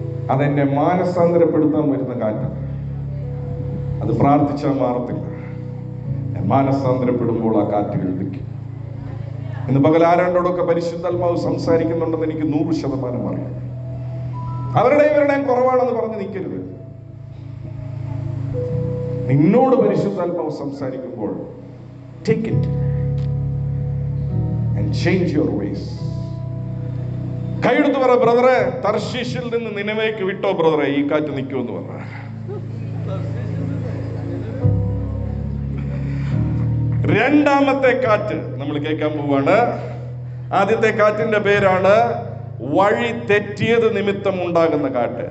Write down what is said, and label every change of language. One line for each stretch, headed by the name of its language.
Malayalam: അതെന്നെ മാനസാന്തരപ്പെടുത്താൻ വരുന്ന കാറ്റാണ്. അത് പ്രാർത്ഥിച്ചാൽ മാറത്തില്ല. ഞാൻ മാനസാന്തരപ്പെടുമ്പോൾ ആ കാറ്റുകൾ നിൽക്കും. ഇന്ന് പകൽ ആരാണ്ടോടൊക്കെ പരിശുദ്ധാത്മാവ് സംസാരിക്കുന്നുണ്ടെന്ന് എനിക്ക് 100% അറിയാം. ഇവരുടെയും കുറവാണെന്ന് പറഞ്ഞ് നിൽക്കരുത്. നിന്നോട് പരിശുദ്ധാത്മാവ് സംസാരിക്കുമ്പോൾ
English: take it and change your ways.
Malayalam: കൈയെടുത്ത് പറ, ബ്രദറെ, തർശീശിൽ നിന്ന് നിനവേക്ക് വിട്ടോ ബ്രദറെ, ഈ കാറ്റ് നിൽക്കുമെന്ന് പറ. രണ്ടാമത്തെ കാറ്റ് നമ്മൾ കേൾക്കാൻ പോവാണ്. ആദ്യത്തെ കാറ്റിന്റെ പേരാണ് വഴി തെറ്റിയത് നിമിത്തം ഉണ്ടാകുന്ന കാറ്റ്.